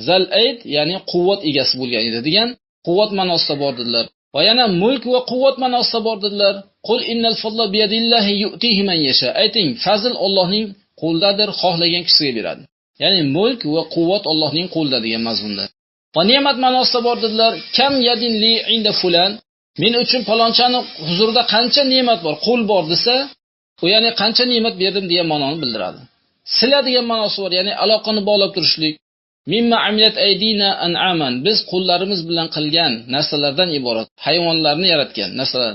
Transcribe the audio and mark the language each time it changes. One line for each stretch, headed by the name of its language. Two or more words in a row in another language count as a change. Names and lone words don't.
Arabic: ذا الأيد,
Uzbek: ya'ni quvvat egasi bo'lgan edi degan quvvat ma'nosida bor dedilar. Va yana mulk va quvvat ma'nosida bor dedilar.
Arabic: قل إن الفضل بيد الله يؤتيه من يشاء.
Uzbek: Ayting, fazl Allohning qo'lidadir, xohlagan kishiga beradi. Ya'ni mulk va quvvat Allohning qo'lida degan mazmunda. Va ne'mat ma'nosida bor dedilar.
Arabic: كم يد لي عند فلان.
Uzbek: Men uchun palonchani huzurida qancha ne'mat bor, qo'l bor desa, u ya'ni qancha ne'mat berdim degan ma'noni bildiradi. Sila degan ma'nosi bor, ya'ni aloqani bog'lab turishlik.
Arabic: مما عملت أيدينا أنعاما.
Uzbek: Biz qo'llarimiz bilan qilgan narsalardan iborat, hayvonlarni yaratgan narsalar.